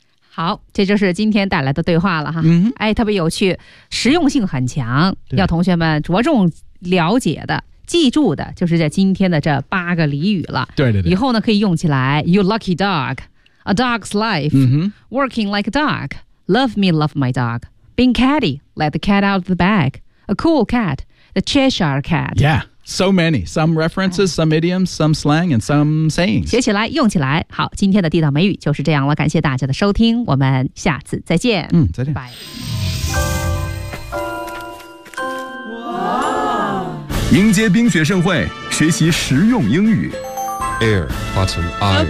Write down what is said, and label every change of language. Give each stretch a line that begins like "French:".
Chinese: 好，这就是今天带来的对话了哈。哎，特别有趣，实用性很强，要同学们着重了解的、记住的，就是在今天的这八个俚语了。对对对。以后呢，可以用起来。
English: You lucky dog, a dog's life,、working like a dog, love me, love my dog, being catty, let the cat out of the bag, a cool cat, the Cheshire cat. Yeah. So many. Some references, some idioms, some slang, and some sayings.
Chinese: 学起来，用起来。好，今天的地道美语就是这样了。感谢大家的收听，我们下次再见。再见。拜。哇！迎接冰雪盛会，学习实用英语。
English: Air, Autumn, Iron.